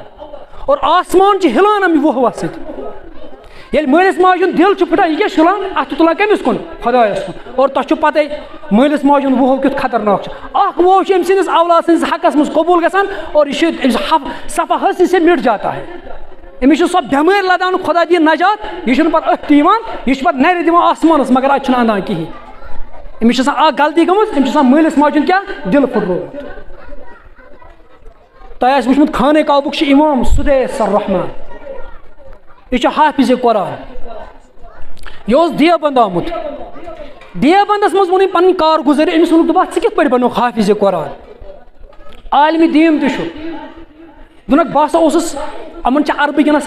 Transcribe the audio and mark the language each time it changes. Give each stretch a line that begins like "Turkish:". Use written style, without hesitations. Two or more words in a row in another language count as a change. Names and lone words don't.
Kashmiri: اور آسمان چھِ ہِلان اَمہِ ووہ ووہ سۭتۍ ییٚلہِ مٲلِس ماجہِ ہُنٛد دِل چھُ پھٕٹان یہِ کیٛاہ چھُ ہِلان اَتھ چھُ تُلان کٔمِس کُن خۄدایَس کُن اور تۄہہِ چھُو پَتَے مٲلِس ماجہِ ہُنٛد ووہ کیُتھ خطرناک چھُ اَکھ ووہ چھُ أمۍ سٕنٛدِس اولاد سٕنٛدِس حقَس منٛز قبوٗل گژھان اور یہِ چھُ أمِس صفا حٲصِل
Urdu: سے مِٹ جاتا ہے
Kashmiri: أمِس چھُ سۄ بٮ۪مٲرۍ لَدان خۄدا دِیِن نجات یہِ چھُنہٕ پَتہٕ أتھۍ تہِ یِوان یہِ چھُ پَتہٕ نَرِ دِوان آسمانَس مگر اَتہِ چھُنہٕ اَندان کِہیٖنۍ أمِس چھِ آسان اَکھ غلطی گٔمٕژ أمِس چھُ آسان مٲلِس ماجہِ ہُنٛد کیٛاہ دِل پھٕٹرومُت تۄہہِ آسہِ وٕچھمُت خانہ کعبُک چھُ اِمام سُدیس الرحمان یہِ چھُ حافِظِ قرآن یہِ اوس دیوبند آمُت دیوبندَس منٛز ووٚن أمۍ پَنٕنۍ کارگُزٲری أمِس ووٚنُکھ دوٚپُکھ ژٕ کِتھ پٲٹھۍ بَنوکھ حافِظِ قرآن عالمِ دیٖن تہِ چھُ دوٚپُکھ بہٕ ہسا اوسُس یِمَن چھِ عربٕکٮ۪ن آسان